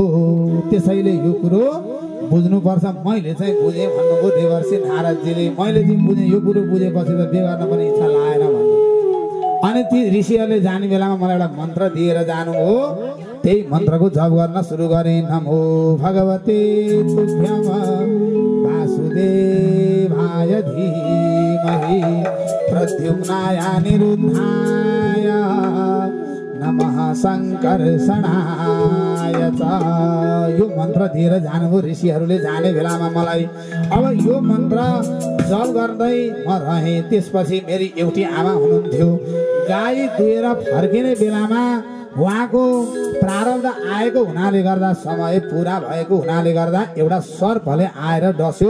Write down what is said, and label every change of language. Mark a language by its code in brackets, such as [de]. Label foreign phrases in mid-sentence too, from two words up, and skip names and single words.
[ne] त्यसैले यो कुरो बुझ्नुपर्छ। मैले चाहिँ बुझेँ भन्नुभयो देवर्षि नारदजीले। मैले चाहिँ बुझेँ, यो कुरो बुझेपछि त बिहे गर्न पनि इच्छा लागेन भन्नु। अनि ती ऋषिहरूले जाने बेलामा मलाई एउटा मन्त्र दिएर जानु हो। त्यही मन्त्रको जप गर्न सुरु गरेँ। [sa] नमो भगवते तुभ्यम वासुदेवाय धीमहि प्रद्युम्नाय अनिरुद्धाय नमः शङ्कर्षणाय च। [ne] यो मन्त्र दिएर जानुभयो ऋषिहरूले। जाने बेलामा मलाई अब यो मन्त्र जप गर्दै म रहेँ। त्यसपछि मेरी एउटी आमा हुनुहुन्थ्यो। गाई दुहेर फर्किने बेलामा उहाँको प्रारब्ध आएको हुनाले गर्दा, समय पुरा भएको हुनाले गर्दा एउटा सर्पले आएर डस्यो।